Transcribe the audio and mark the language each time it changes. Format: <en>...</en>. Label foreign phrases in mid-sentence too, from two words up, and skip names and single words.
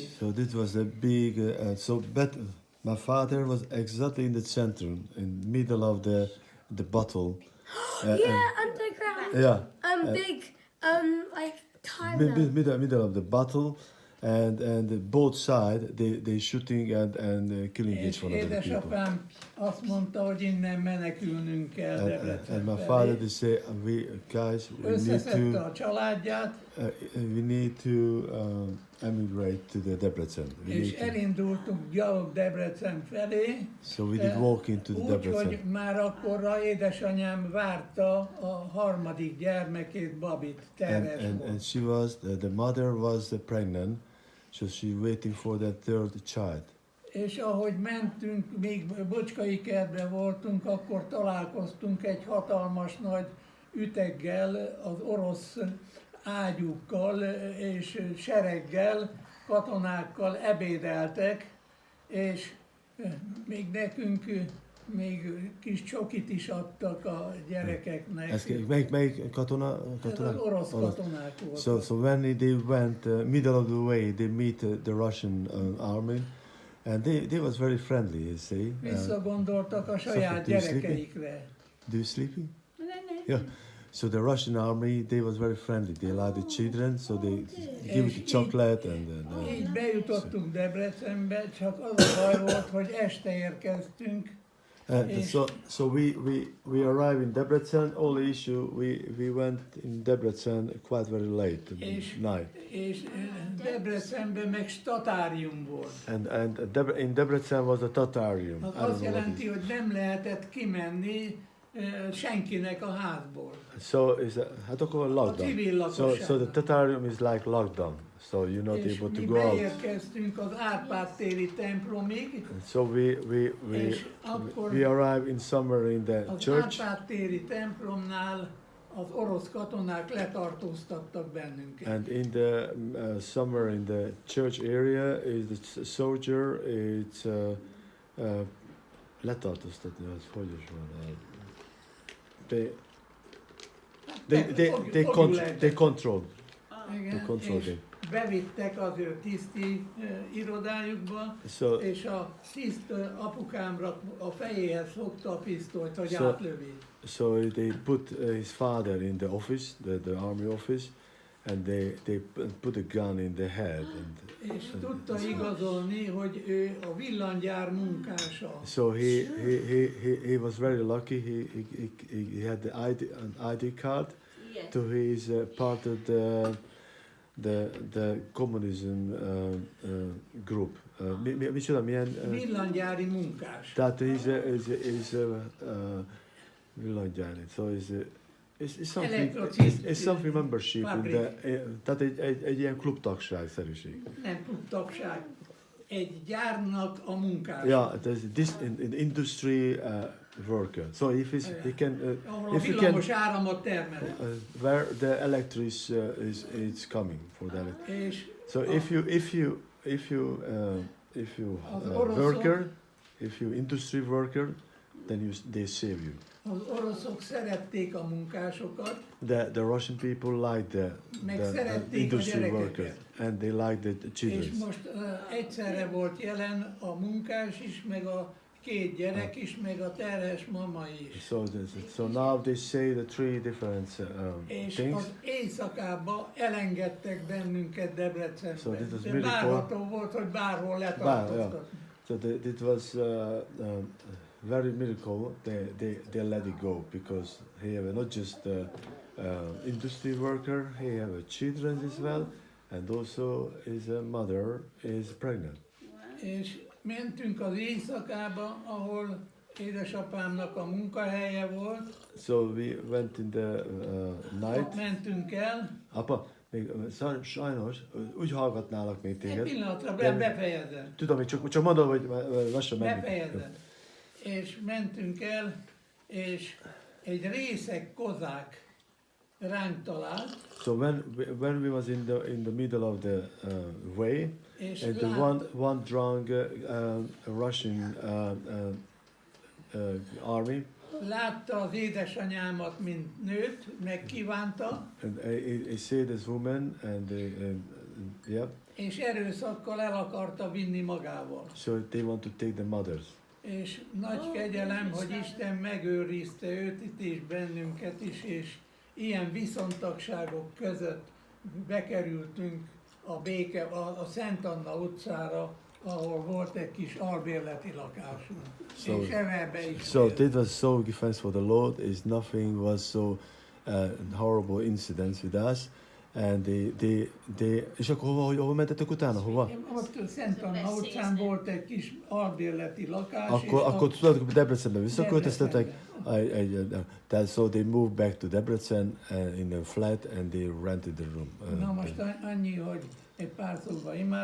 <en>So this was a big. But my father was exactly in the center, in middle of the battle. Underground. Yeah. Big, like timer. Middle of the battle, and both side they shooting and killing each one of the people.</en> <hu>Édesapám azt mondta, hogy innen menekülnünk kell Debrecenbe.</hu> <en>And my father they say,</en> <hu>Összeszedte a családját,</hu> <en>we need to emigrate to the Debrecen.</en> <hu>és elindultunk gyalog Debrecen felé.</hu> <en>So we did walk into the Debrecen.</en> <hu>Úgyhogy már akkorra édesanyám várta a harmadik gyermekét, Babit, terhes volt.</hu> <en>And she was the mother was pregnant, so she waiting for the third child.</en> <hu>És ahogy mentünk, még Bocskai kertben voltunk, akkor találkoztunk egy hatalmas nagy üteggel, az orosz ágyúkkal és sereggel, katonákkal ebédeltek, és még nekünk még kis csokit is adtak a gyerekeknek. Melyik katona? Ez az orosz katonák voltak.</hu> <en>So when they went middle of the way, they meet the Russian army, and they was very friendly, you see.</en> <hu>Visszagondoltak a saját gyerekeikre.</hu> <en>Do you sleepy? No. Yeah. So the Russian army, they was very friendly. They like the children, so they give it the chocolate and</en> <hu>Így bejutottunk Debrecenbe, csak az a baj volt, hogy este érkeztünk.</hu> <en>So we arrived in Debrecen. Only issue we went in Debrecen quite very late night.</en> <hu>És Debrecenben meg statárium volt.</hu> <en>And in Debrecen was a tatarium.</en> <hu>Az azt jelenti, hogy nem lehetett kimenni senkinek a házból. So hát akkor lockdown.</hu> <en>So the tatarium is like lockdown. So you're not able to go out.</en> <hu>És mi beérkeztünk az Árpád téri templomig.</hu> <en>So we arrived in summer in the church.</en> <hu>Az Árpád téri templomnál az orosz katonák letartóztattak bennünket.</hu> <en>And in the summer in the church area is the soldier.</en> <hu>It's letartóztatni, az hogy is van.</hu> <en>They control.</en> <hu>Igen,</hu> <en>control</en> <hu>és</hu> <en>them.</en> <hu>bevittek az ő tiszti irodájukba,</hu> <en>So,</en> <hu>és a tiszt apukámra a fejéhez fogta a pisztolyt, hogy</hu> <en>So-</en> <hu>átlövi.</hu> <en>so they put his father in the office, the army office, and they put a gun in the head.</en> <hu>És tudta igazolni, hogy ő a villanygyár munkása.</hu> <en>So he was very lucky. He had an ID card Yes. to his part of the communism group.</en> <hu>Micsoda, milyen? Villanygyári munkás. Tehát he's villanygyári.</hu> <en>So it's something. It's something membership in the.</en> <hu>Tehát egy ilyen klubtagság szerűség. Nem klubtagság. Egy gyárnak a munkása.</hu> <en>Yeah, there's this in industry worker. So if he can,</en> <hu>Ahol a</hu> <en>if he can,</en> <hu>villamos áramot termelnek.</hu> <en>where the electric is coming for the</en> <hu>És</hu> <en>so if you</en> <hu>oroszok-</hu> <en>worker, if you industry worker, then they save you.</en> <hu>az oroszok szerették a munkásokat,</hu> <en>The Russian people like</en> <hu>Meg</hu> <en>the</en> <hu>szerették a</hu> <en>industry</en> <hu>gyerekeket.</hu> <en>workers, and they like the children.</en> <hu>és most egyszerre volt jelen a munkás is, meg a két gyerek is, meg a terhes mama is.</hu> <en>So now they say the three different</en> <hu>És</hu> <en>things.</en> <hu>az éjszakába elengedtek bennünket</hu> <en>So</en> <hu>Debrecenbe.</hu> <en>this was</en> <hu>De</hu> <en>really</en> <hu>várható volt, hogy bárhol letartóztatnak.</hu> <en>So it was very miracle. They let it go because he have not just industry worker, he have children as well, and also his mother is pregnant. Wow.</en> <hu>És mentünk az éjszakába, ahol édesapámnak a munkahelye volt.</hu> <en>So we went in the</en> <hu>Ott</hu> <en>night.</en> <hu>mentünk el. Apa, még sajnos úgy hallgatnálak még Egy téged. pillanatra De- befejezem. Tudom, hogy csak mondom, hogy lassan menni. Befejezem. És mentünk el, és egy részeg kozák ránk talált,</hu> <en>So when we was in the middle of the way,</en> <hu>és</hu> <en>and the one drunk Russian army,</en> <hu>látta az édesanyámat, mint nőt, megkívánta,</hu> <en>and he saw this woman, and yeah,</en> <hu>és erőszakkal el akarta vinni magával.</hu> <en>so they want to take the mothers.</en> <hu>És nagy kegyelem, hogy Isten megőrizte őt itt és bennünket is, és ilyen viszontagságok között bekerültünk a Szent Anna utcára, ahol volt egy kis albérleti lakásunk.</hu> <en>So-</en> <hu>És ebbe is</hu> <en>So</en> <hu>éltünk.</hu> <en>it was so thanks for the Lord. Is nothing was so horrible incidents with us, and they</en> <hu>és akkor hova mentetek utána? Hova? Ott Szent Anna utcán volt egy kis albérleti lakás, Akkor tudod, hogy Debrecenbe visszaköltöztetek, Debrecenbe.</hu> <en>so they moved back to Debrecen in a flat, and they rented the room.</en> <hu>Na most annyi, hogy egy pár szóba</hu>